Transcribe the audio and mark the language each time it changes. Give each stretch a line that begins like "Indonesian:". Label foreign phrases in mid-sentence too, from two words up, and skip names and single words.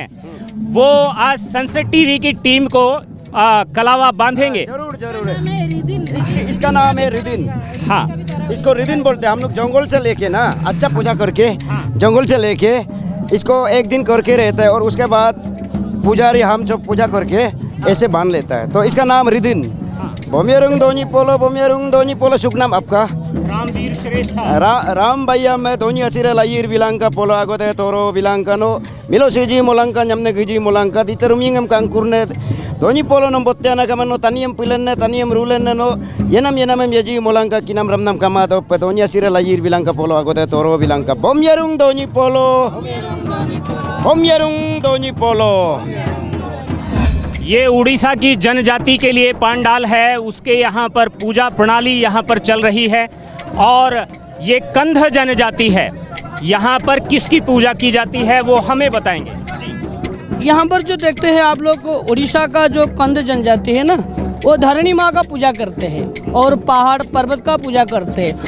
Hindi: वो आज सनसेट टीवी की टीम को कलावा बांधेंगे। जरूर इसका नाम है रिदिन। हाँ, इसको रिदिन बोलते हैं। हम लोग जंगल से लेके ना अच्छा पूजा करके, जंगल से लेके इसको एक दिन करके रहता है और उसके बाद पुजारी हम जब पूजा करके ऐसे बांध लेता है, तो इसका नाम रिदिन। बोमियरुंग दोनी पोलो। शुभ नाम आपका? रामवीर श्रेष्ठ।
Adi: राम भैया मैं दोनी असिरे लाइर बिलांका पोलो आगोते तोरो बिलांकानो मिलो सीजी मोलांका नमने गिजी मोलांका दितरुमिंगम कांकुरने दोनी पोलो नंबोत्याना कमनो तनियम पिलन्ने तनियम रूलेन्ने नो येनम यजी मोलांका किनम रमनम कमातो पे दोनी असिरे लाइर बिलांका पोलो आगोते तोरो बिलांका बोमियरुंग दोनी पोलो।
Hindi: ये उड़ीसा की जनजाति के लिए पंडाल है, उसके यहाँ पर पूजा प्रणाली यहाँ पर चल रही है। और ये कंध जनजाति है, यहाँ पर किसकी पूजा की जाती है वो हमें बताएंगे। यहाँ पर जो देखते हैं आप लोग, उड़ीसा का जो कंध जनजाति है ना, वो धरणी माँ का पूजा करते हैं और पहाड़ पर्वत का पूजा करते हैं।